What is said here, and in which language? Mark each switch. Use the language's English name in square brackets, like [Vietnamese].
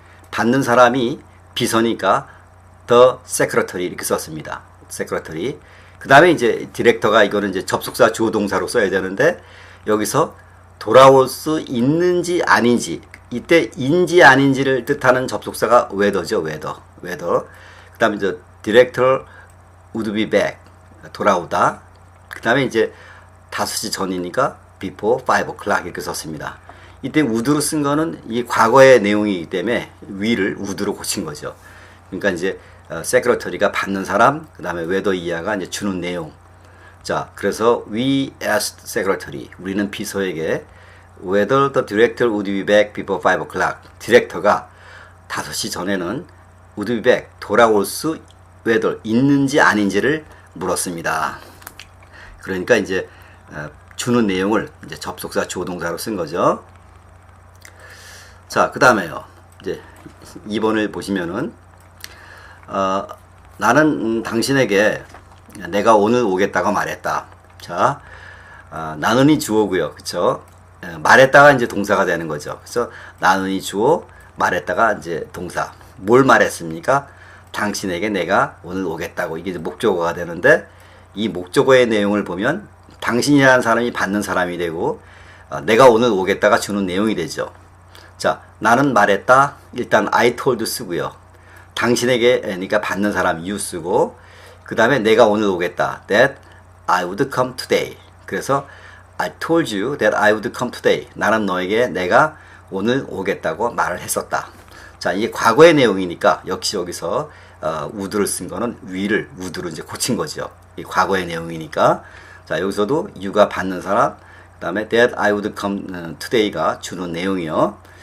[Korean] 받는 사람이 비서니까 the secretary 이렇게 썼습니다. [English] secretary. [Korean] 그 다음에 이제 디렉터가 이거는 이제 접속사 주어 동사로 써야 되는데 여기서 돌아올 수 있는지 아닌지 이때 인지 아닌지를 뜻하는 접속사가 whether죠. [English] whether. [Korean] 그 다음에 이제 [English] director would be back. [Korean] 돌아오다. 그 다음에 이제 5시 전이니까 [English] before 5 o'clock [Korean] 이렇게 썼습니다. 이때 would로 쓴 거는 이 과거의 내용이기 때문에 we를 would로 고친 거죠. 그러니까 이제 secretary가 받는 사람, 그 다음에 whether 이하가 이제 주는 내용. 자, 그래서 [English] we asked secretary. [Korean] 우리는 비서에게 [English] whether the director would be back before 5 o'clock. [Korean] 디렉터가 5시 전에는 [English] would be back. [Korean] 돌아올 수 whether 있는지 아닌지를 물었습니다. 그러니까 이제 주는 내용을 이제 접속사 주어동사로 쓴 거죠. 자, 그 다음에요. 이제 2번을 보시면은 나는 당신에게 내가 오늘 오겠다고 말했다. 자, 나는이 주어고요. 그쵸? 말했다가 이제 동사가 되는 거죠. 그래서 나는이 주어, 말했다가 이제 동사. 뭘 말했습니까? 당신에게 내가 오늘 오겠다고. 이게 이제 목적어가 되는데 이 목적어의 내용을 보면 당신이라는 사람이 받는 사람이 되고 내가 오늘 오겠다가 주는 내용이 되죠. 자, 나는 말했다. 일단 I told 쓰고요. 당신에게 그러니까 받는 사람 you 쓰고 그 다음에 내가 오늘 오겠다. [English] That I would come today. [Korean] 그래서 [English] I told you that I would come today. [Korean] 나는 너에게 내가 오늘 오겠다고 말을 했었다. 자, 이게 과거의 내용이니까 역시 여기서 would를 쓴 거는 will을 would로 이제 고친 거죠. 이 과거의 내용이니까. 자, 여기서도 you가 받는 사람, 그 다음에 [English] that I would come today [Korean] 가 주는 내용이요.